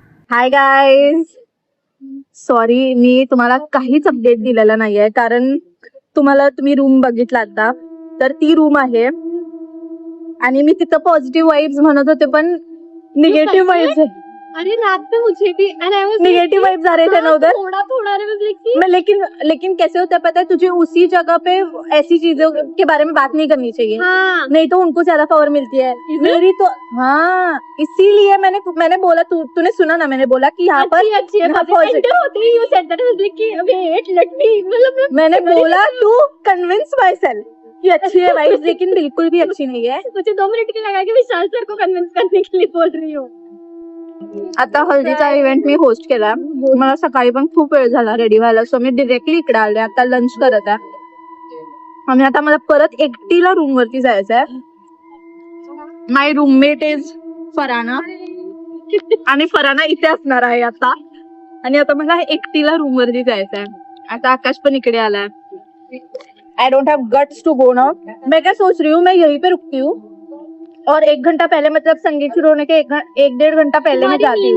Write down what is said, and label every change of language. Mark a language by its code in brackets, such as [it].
[mr] Hi guys, sorry मी तुम्हाला काहीच update दिलेला नाहीये, कारण तुम्ही रूम बघितला आता, तर ती रूम आहे आणि मी तिथं पॉझिटिव्ह वाइब्स म्हणत होते पण निगेटिव्ह वाइब्स है. [hi] अरे रात में मुझे भी निगेटिव वाइब्स आ रहे थे ना उधर. थोड़ा थोड़ा मैं लेकिन कैसे होता है पता है तुझे, उसी जगह पे ऐसी चीजों के बारे में बात नहीं करनी चाहिए. हाँ नहीं तो उनको ज्यादा पावर मिलती है. मेरी तो हाँ, इसीलिए मैंने बोला, तूने सुना ना, मैंने बोला कि यहाँ पर अच्छी है यहाँ [en] positive. Enter [hi] होते ही [en] you said that I was like कि wait let me मतलब [hi] मैंने बोला तू [en] convince myself [hi] कि अच्छी है वाइब्स, लेकिन बिल्कुल भी अच्छी नहीं है. मुझे 2 मिनट के लगा कि विशाल सर को कन्विंस करने के लिए बोल रही हूँ. [mr] आता हल्दीचा इव्हेंट मी होस्ट केला. मला सकाळी पण खूप वेळ झाला रेडी व्हायला, सो मी डिरेक्टली इकडे आले. आता लंच करत आहे आणि आता मला परत एकटीला रूम वरती जायचं आहे. [en] my roommate is [mr] फराना आणि फराना इथे असणार आहे आता. आणि आता मला एकटीला रूम वरती जायचं आहे. आता आकाश पण इकडे आलाय. [en] I don't have guts to go now. [hi] मैं क्या सोच रही हूँ, मैं यहीं पे रुकती हूँ और 1 घंटा पहले, मतलब संगीत शुरू होने के 1-1.5 घंटा पहले मैं जाती हूँ.